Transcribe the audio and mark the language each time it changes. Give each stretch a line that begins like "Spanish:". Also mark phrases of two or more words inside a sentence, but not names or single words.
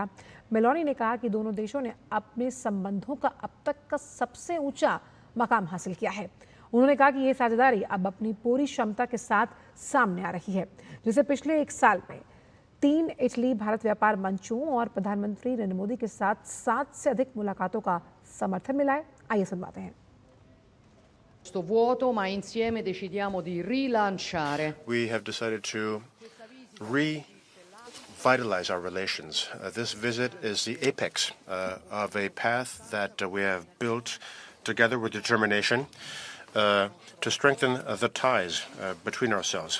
Hindi: मेलोनी ने कहा कि दोनों देशों ने अपने संबंधों का अब तक का सबसे ऊंचा मकाम हासिल किया है। उन्होंने कहा कि ये साझेदारी अब अपनी पूरी क्षमता के साथ सामने आ रही है, जिसे पिछले 1 साल में 3 इटली भारत व्यापार मंचों और प्रधानमंत्री नरेंद्र मोदी के साथ 7 से अधिक मुलाकातों का समर्थन मिला है। आइए सुनवाते हैं।
Italian: Questo vuoto, ma insieme decidiamo di rilanciare.
English: We have decided to revitalize our relations. This visit is the apex of a path that we have built together with determination to strengthen the ties between ourselves.